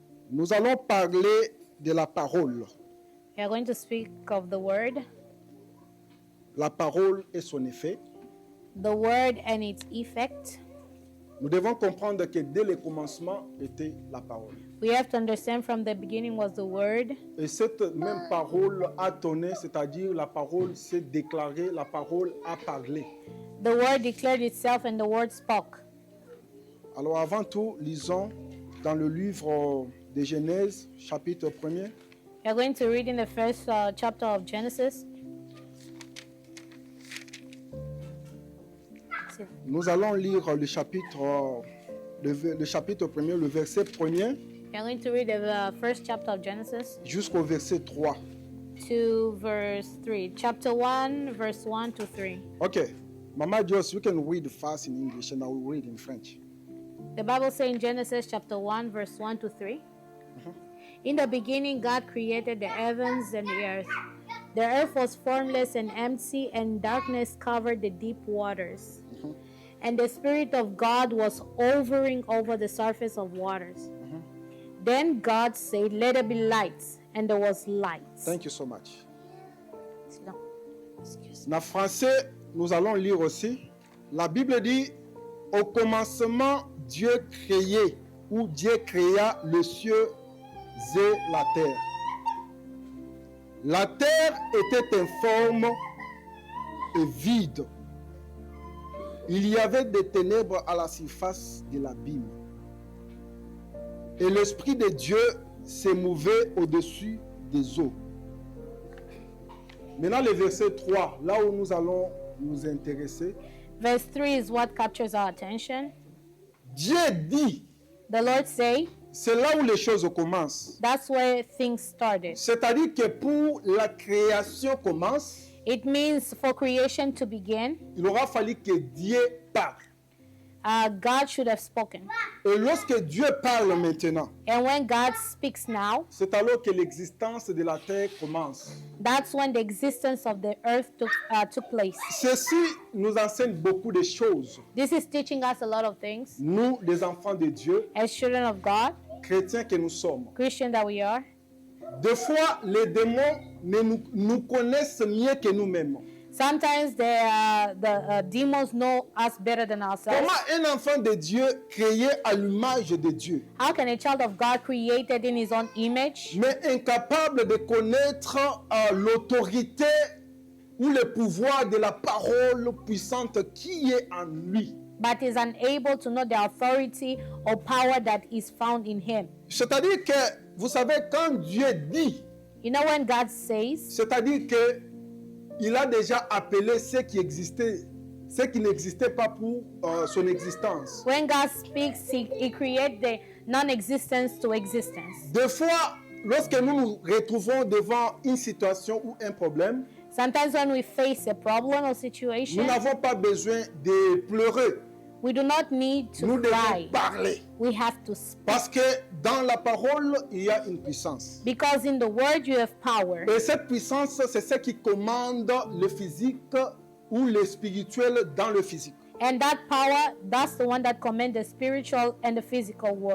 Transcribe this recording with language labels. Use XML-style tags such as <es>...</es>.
<fr>Nous allons parler de la parole.</fr> <en>We are going to speak of the word,</en> <fr>La parole et son effet.</fr> <en>the word and its effect.</en> <fr>Nous devons comprendre que dès le commencement était la parole.</fr> <en>We have to understand from the beginning was the word,</en> <fr>Et cette même parole a donné, c'est-à-dire la parole s'est déclarée, la parole a parlé.</fr> <en>the word declared itself, and the word spoke.</en> <fr>Alors avant tout, lisons dans le livre de Genèse, chapitre 1er,</fr> <en>We are going to read in the first chapter of Genesis.</en> <fr>nous allons lire le chapitre 1er, le verset 1er</fr> <en>We are going to read the first chapter of Genesis</en> <fr>jusqu'au verset 3.</fr> <en>to verse 3. Chapter 1, verse 1 to 3. Okay, Mama Joyce, you can read fast in English and I will read in French. The Bible says in Genesis chapter 1, verse 1 to 3. In the beginning, God created the heavens and the earth. The earth was formless and empty, and darkness covered the deep waters. And the Spirit of God was hovering over the surface of waters. Then God said, "Let there be light," and there was light. Thank you so much. Sit down. Excuse me.</en> <fr>En français, nous allons lire aussi. La Bible dit, au commencement, Dieu créait, ou Dieu créa les cieux et la terre. La terre était informe et vide. Il y avait des ténèbres à la surface de l'abîme. Et l'Esprit de Dieu se mouvait au-dessus des eaux. Maintenant, le verset 3, là où nous allons nous intéresser.</fr> <en>Verse 3 is what captures our attention.</en> <fr>Dieu dit,</fr> <en>The Lord say,</en> <fr>c'est là où les choses commencent.</fr> <en>that's where things started.</en> <fr>C'est-à-dire que pour la création commence,</fr> <en>It means for creation to begin,</en> <fr>il aura fallu que Dieu parle.</fr> <en>God should have spoken.</en> <fr>Et lorsque Dieu parle maintenant,</fr> <en>And when God speaks now,</en> <fr>c'est alors que l'existence de la terre commence.</fr> <en>that's when the existence of the earth took place.</en> <fr>Ceci nous enseigne beaucoup de choses.</fr> <en>This is teaching us a lot of things.</en> <fr>Nous, les enfants de Dieu,</fr> <en>As children of God,</en> <fr>chrétiens que nous sommes.</fr> <en>Christian that we are,</en> <fr>Des fois, les démons nous connaissent mieux que nous-mêmes.</fr> <en>sometimes the demons know us better than ourselves.</en> <fr>Comment un enfant de Dieu créé à l'image de Dieu,</fr> <en>How can a child of God created in his own image,</en> <fr>mais incapable de connaître l'autorité ou le pouvoir de la parole puissante qui est en lui?</fr> <en>but is unable to know the authority or power that is found in him?</en> <fr>C'est-à-dire que, vous savez, quand Dieu dit,</fr> <en>You know, when God says,</en> <fr>c'est-à-dire que il a déjà appelé ce qui existait, ce qui n'existait pas pour son existence.</fr> <en>when God speaks, he creates the non-existence to existence.</en> <fr>Des fois, lorsque nous nous retrouvons devant une situation ou un problème,</fr> <en>Sometimes when we face a problem or</en> <fr>nous</fr> <en>situation,</en> <fr>n'avons pas besoin de pleurer.</fr> <en>we do not need to</en> <fr>Nous devons</fr> <en>cry.</en> <fr>parler.</fr> <en>We have to speak.</en> <fr>Parce que dans la parole, il y a une puissance.</fr> <en>Because in the word you have power.</en> <fr>Et cette puissance, c'est ce qui commande le physique ou le spirituel dans le physique.</fr> <en>And that power, that's the one that commands the spiritual and the physical world.</en>